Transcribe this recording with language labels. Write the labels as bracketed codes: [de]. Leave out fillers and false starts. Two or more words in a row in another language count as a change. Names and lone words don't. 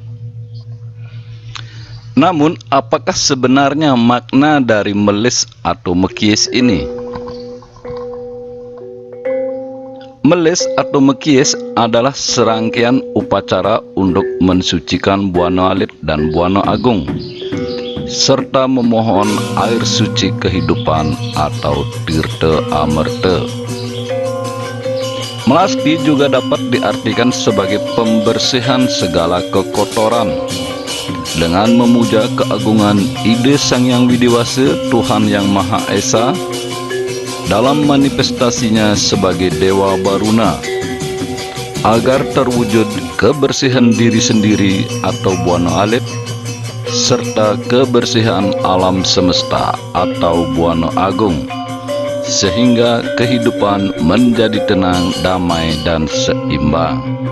[id] Namun, apakah sebenarnya makna dari melis atau mekies ini? Melis atau mekies adalah serangkaian upacara untuk mensucikan Buana Alit dan Buana Agung, serta memohon air suci kehidupan atau tirta amerta. Melasti juga dapat diartikan sebagai pembersihan segala kekotoran dengan memuja keagungan ide Sang Yang Widiwasa, Tuhan Yang Maha Esa, dalam manifestasinya sebagai Dewa Baruna, agar terwujud kebersihan diri sendiri atau Buana Alit, serta kebersihan alam semesta atau Buana Agung, sehingga kehidupan menjadi tenang, damai, dan seimbang.